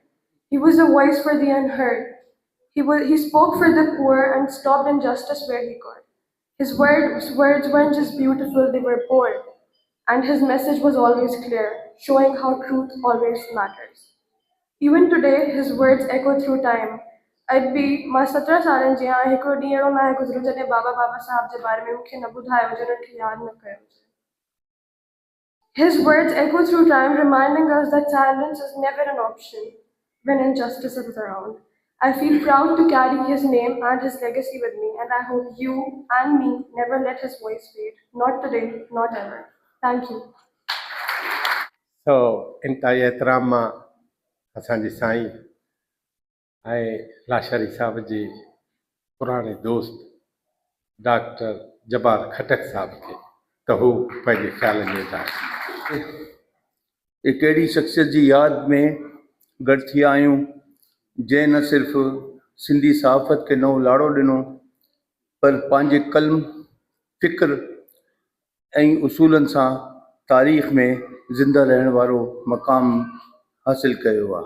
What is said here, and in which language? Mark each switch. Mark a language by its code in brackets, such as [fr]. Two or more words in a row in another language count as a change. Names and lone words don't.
[en] He was a voice for the unheard. He spoke for the poor and stopped injustice where he could. His words weren't just beautiful, they were bold. And his message was always clear, showing how truth always matters. Even today, his words echo through time. I'd be [sd] मां 17 सालनि जी आहियां, हिकिड़ो ॾींहुं अहिड़ो न आहे गुज़रियो जॾहिं बाबा साहब जे बारे में मूंखे न ॿुधायो हुजे, उन्हनि खे यादि न कयो हुजे। [en] His words echo through time, reminding us that silence is never an option when injustice is around. I feel proud to carry his name and his legacy with me, and I hope you and me never let his voice fade. Not today, not ever. Thank you. So, [sd] इंतहाई एहतराम मां असांजे साईं ऐं लाशारी साहब जे पुराणे दोस्त डॉक्टर जब्बार खटक साहब खे त हू पंहिंजे ख़्यालनि में ॿुधाए। हिकु अहिड़ी शख़्सियत जी यादि में गॾु थी विया आहियूं जंहिं न सिर्फ़ु सिंधी सहाफ़त खे नओं लाड़ो ॾिनो, पर पंहिंजे कलम, फ़िक्र ऐं उसूलनि सां तारीख़ में ज़िंदा रहण वारो मक़ाम हासिल कयो आहे।